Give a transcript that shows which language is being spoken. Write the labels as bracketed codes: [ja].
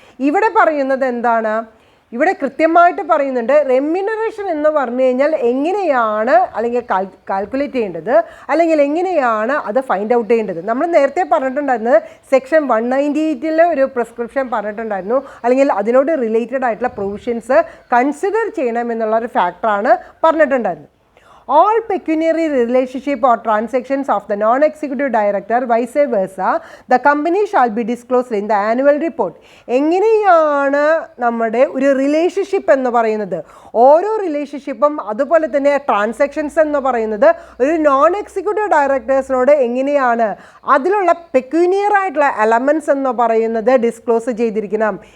[ml] ഇവിടെ പറയുന്നത് എന്താണ്? ഇവിടെ കൃത്യമായിട്ട് പറയുന്നുണ്ട് റെമ്യൂണറേഷൻ എന്ന് പറഞ്ഞു കഴിഞ്ഞാൽ എങ്ങനെയാണ് അല്ലെങ്കിൽ കാൽക്കുലേറ്റ് ചെയ്യേണ്ടത് അല്ലെങ്കിൽ എങ്ങനെയാണ് അത് ഫൈൻഡ് ഔട്ട് ചെയ്യേണ്ടത്. നമ്മൾ നേരത്തെ പറഞ്ഞിട്ടുണ്ടായിരുന്നത് സെക്ഷൻ 198 ഒരു പ്രിസ്ക്രിപ്ഷൻ പറഞ്ഞിട്ടുണ്ടായിരുന്നു, അല്ലെങ്കിൽ അതിനോട് റിലേറ്റഡ് ആയിട്ടുള്ള പ്രൊവിഷൻസ് കൺസിഡർ ചെയ്യണമെന്നുള്ള ഒരു ഫാക്ടറാണ് പറഞ്ഞിട്ടുണ്ടായിരുന്നത്. [en] All pecuniary relationship or transactions of the non-executive director vice versa the company shall be disclosed in the annual report. [ml] എങ്ങനെയാണ് നമ്മുടെ ഒരു റിലേഷൻഷിപ്പ് എന്ന് പറയുന്നത്, ഓരോ റിലേഷൻഷിപ്പും അതുപോലെ തന്നെ ട്രാൻസാക്ഷൻസ് എന്ന് പറയുന്നത് ഒരു നോൺ എക്സിക്യൂട്ടീവ് ഡയറക്ടേഴ്സിനോട് എങ്ങനെയാണ് അതിലുള്ള പെക്യൂനിയർ ആയിട്ടുള്ള എലമെൻറ്റ്സ് എന്ന് പറയുന്നത് ഡിസ്ക്ലോസ് ചെയ്തിരിക്കണം.